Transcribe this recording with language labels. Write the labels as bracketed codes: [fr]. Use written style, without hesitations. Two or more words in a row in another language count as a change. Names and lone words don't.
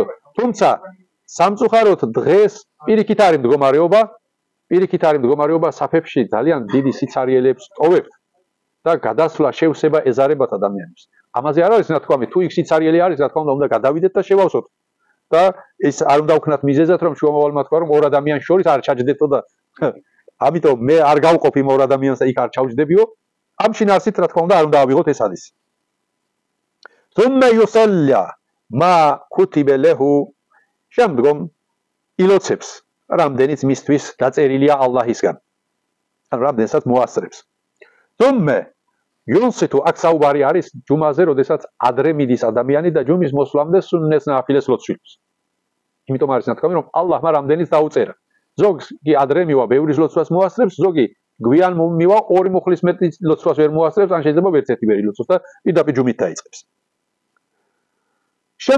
[ka] თუმცა სამწუხაროდ დღეს პირიქით არის მდგომარეობა, საფებში ძალიან დიდი სიცარიელებს ტოვებთ და გადასვლა შევსება ეზარებათ ადამიანებს. ამაზე არ არის ნათქვამი, თუ იქ სიცარიელი არის, რა თქმა უნდა, უნდა გადავიდეთ და შევავსოთ. და ეს არ უნდა ვქნათ მიზეზად, რომ შუამავალმა თქვა, რომ ორ ადამიანს შორის არ ჩაჯდეთო და ამიტომ მე არ გავყოფ იმ ორ ადამიანს და იქ არ ჩავჯდებიო. ამ შინაარსით, რა თქმა უნდა, არ უნდა ავიღოთ ეს ჰადისი. [ar] ثم يصلى ما كتب له. [ka] შემდგომ ილოცებს რამდენიც მისთვის დაწერილია ალლაჰისგან. ან რამდენსაც მოასწრებს. [ar] ثم ينصت. [ka] აქ საუბარი არის ჯუმაზე, როდესაც ადრე მიდის ადამიანი და ჯუმის მოსვლამდე სუნნეს ნაფილეს ლოცვებს. იმიტომ არის ნათქვამი, რომ ალლაჰმა რამდენიც დაუწერა. ზოგი ადრე მივა, ბევრი ლოცვას მოასწრებს, ზოგი გვიან მივა, ორი მუხლის მეტი ლოცვას ვერ მოასწრებს, ან შეიძლება ერთ-ერთი ვერი ლოცვას და პირდაპირ ჯუმით დაიწყებს.